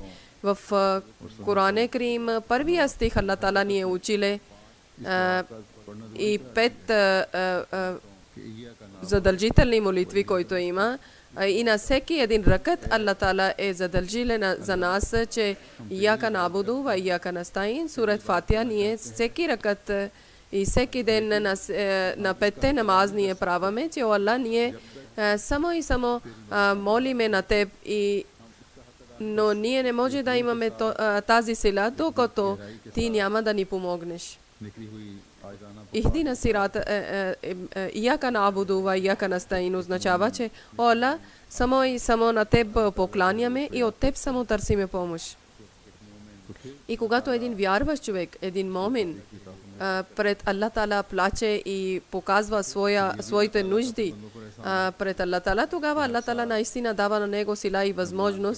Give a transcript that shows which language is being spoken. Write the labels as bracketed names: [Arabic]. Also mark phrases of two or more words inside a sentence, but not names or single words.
[Bulgarian] В Коране Карим, първия стих Аллах Таала ни е училе и 5 задължителни молитви, които има. И на всеки един ракът Аллах Таала е задължилен за нас, че [Arabic] إياك نعبد وإياك نستعين. [Bulgarian] Сурат Фатиха, ние всеки ракът и всеки ден на 5 намаз ние праваме, че Аллах ние само и само молиме на теб, но ние не може да имаме тази сила, докато ти няма да ни помогнеш. [Arabic] اهدنا الصراط إياك نعبد وإياك نستعين [Bulgarian] означава, че Аллах само и само на теб покланяме и от теб само търсиме помощ. И когато един вярващ човек, един момин, пред Аллах Таала плаче и показва своите нужди пред Аллах Таала, тогава Аллах Таала наистина дава на него сила и възможност.